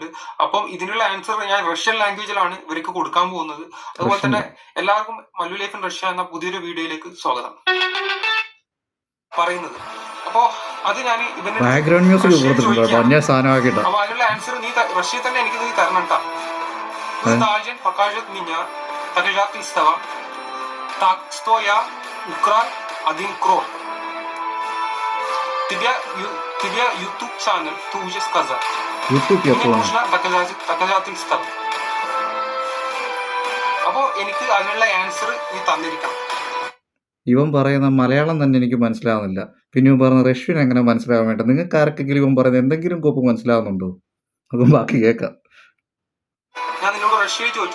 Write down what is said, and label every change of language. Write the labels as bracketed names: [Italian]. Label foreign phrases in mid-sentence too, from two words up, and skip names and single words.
[Malayalam] അപ്പം ഇതിനുള്ള ആൻസർ ഞാൻ റഷ്യൻ ലാംഗ്വേജിലാണ് ഇവർക്ക് കൊടുക്കാൻ പോകുന്നത്. അതുപോലെ തന്നെ എല്ലാവർക്കും മല്ലു ലൈഫ് ഇൻ റഷ്യ എന്ന പുതിയൊരു വീഡിയോയിലേക്ക് സ്വാഗതം. പറയുന്നത് അപ്പോ അത് ഞാൻ [English] background music [Malayalam] കൊടുത്തിട്ടുണ്ട്. അന്യ സാധനമാക്കിട്ട് അപ്പൊ അതിനുള്ള ആൻസർ നീ റഷ്യ തന്നെ എനിക്ക് നീ തരണം കേട്ടോ. [Russian] покажет меня доказательства так что я украл 1 крор. Тебе [English] YouTube channel [Russian] ты уже сказал. YouTube я понял. Нужно доказательства. [Malayalam] അപ്പോ എനിക്ക് അതിനുള്ള ആൻസർ നീ തന്നിരിക്കണം. ഇവൻ പറയുന്ന മലയാളം തന്നെ എനിക്ക് മനസ്സിലാവുന്നില്ല. പിന്നെ ഇവൻ പറയുന്ന റഷ്യൻ എങ്ങനെ മനസ്സിലാവാൻ വേണ്ട? നിങ്ങൾക്ക് ആർക്കെങ്കിലും ഇവൻ പറയുന്നത് എന്തെങ്കിലും കോപ്പ് മനസ്സിലാവുന്നുണ്ടോ? അതും ബാക്കി കേൾക്കാം. ഞാൻ നിന്നോട് റഷ്യയിൽ ചോദിച്ചു.